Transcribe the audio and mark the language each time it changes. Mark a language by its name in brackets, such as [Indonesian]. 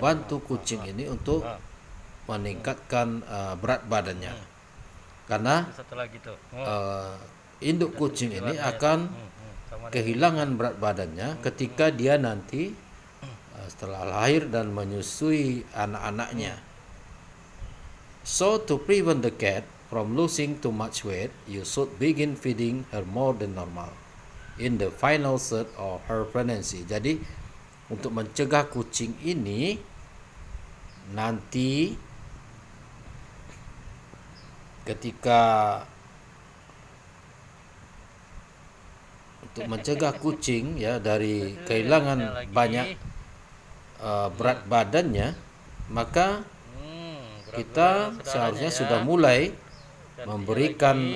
[Indonesian] membantu kucing ini untuk meningkatkan berat badannya, karena Satu lagi tuh. induk kucing ini akan kehilangan berat badannya ketika dia nanti setelah lahir dan menyusui anak-anaknya. [English] So to prevent the cat from losing too much weight, you should begin feeding her more than normal in the final third of her pregnancy. [Indonesian] Jadi untuk mencegah kucing ini nanti ketika untuk mencegah kucing ya dari kehilangan banyak berat badannya, maka kita seharusnya sudah mulai memberikan